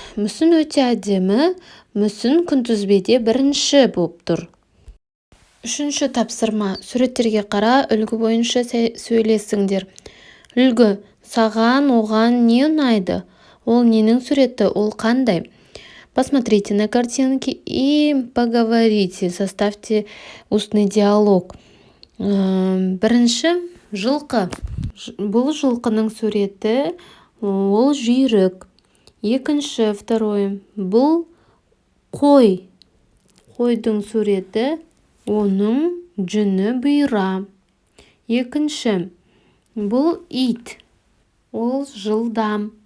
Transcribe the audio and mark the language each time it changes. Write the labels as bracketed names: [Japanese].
[Kazakh] Мүсін өте әдемі, мүсін күнтізбеде 1-ші болып тұр. Үшінші тапсырма. Суреттерге қара, үлгі бойынша сөйлесіңдер. Үлгі, саған оған не ұнайды? Ол ненің суреті, ол қандай? [Russian] Посмотрите на картинки и поговорите, составьте устный диалог. [Kazakh] Бірінші, жылқы. Бұл жылқының суреті, ол жүйрік. Екінші, [Russian] второй, [Kazakh] бұл қой. Қойдың суреті, оның жүні бұйра. Екінші, бұл ит. Ол жылдам.